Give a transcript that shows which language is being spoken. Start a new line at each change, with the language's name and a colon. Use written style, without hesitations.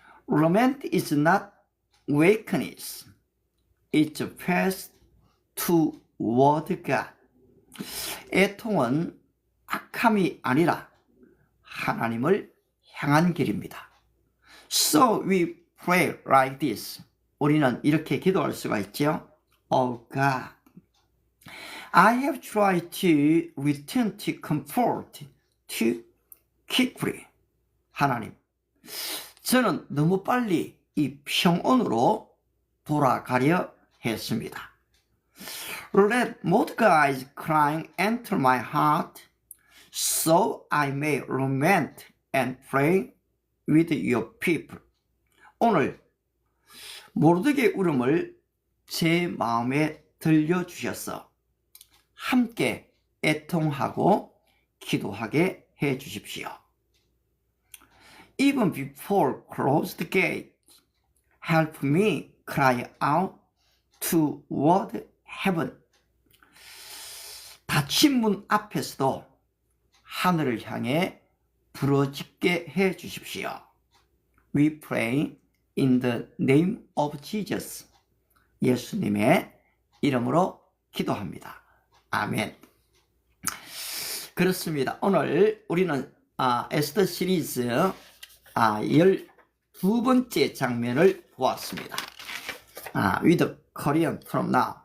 English: Lament is not weakness. It's a path toward God.
Korean: 애통은 악함이 아니라 하나님을 향한 길입니다.
English: So we pray like this.
Korean: 우리는 이렇게 기도할 수가 있죠.
English: Oh God, I have tried to return to comfort too quickly.
Korean: 하나님, 저는 너무 빨리 이 평온으로 돌아가려 했습니다.
English: Let Mordecai's crying enter my heart, so I may lament and pray with your people.
Korean: 오늘 모르드게의 울음을 제 마음에 들려주셔서 함께 애통하고 기도하게 해 주십시오.
English: Even before closed gate, help me cry out toward heaven.
Korean: 닫힌 문 앞에서도 하늘을 향해 부르짖게 해 주십시오.
English: We pray in the name of Jesus.
Korean: 예수님의 이름으로 기도합니다. 아멘. 그렇습니다. 오늘 우리는 에스더 시리즈 12번째 장면을 보았습니다.
English: With Korean from now.